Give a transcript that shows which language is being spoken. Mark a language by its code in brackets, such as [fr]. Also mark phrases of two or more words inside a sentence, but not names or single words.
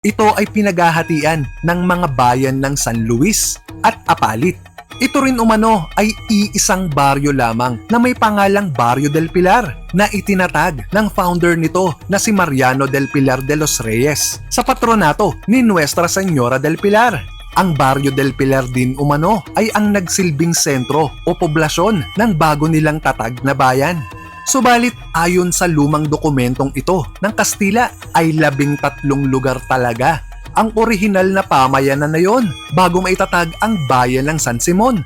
[tl] Ito ay pinaghahatian ng mga bayan ng San Luis at Apalit. Ito rin umano ay iisang baryo lamang na may pangalang Barrio del Pilar na itinatag ng founder nito na si Mariano del Pilar de los Reyes sa patronato ni Nuestra Señora del Pilar. Ang Barrio del Pilar din umano ay ang nagsilbing sentro o poblasyon ng bago nilang tatag na bayan. Subalit ayon sa lumang dokumentong ito ng Kastila ay 13 lugar talaga ang orihinal na pamayanan na yon bago maitatag ang bayan ng San Simon.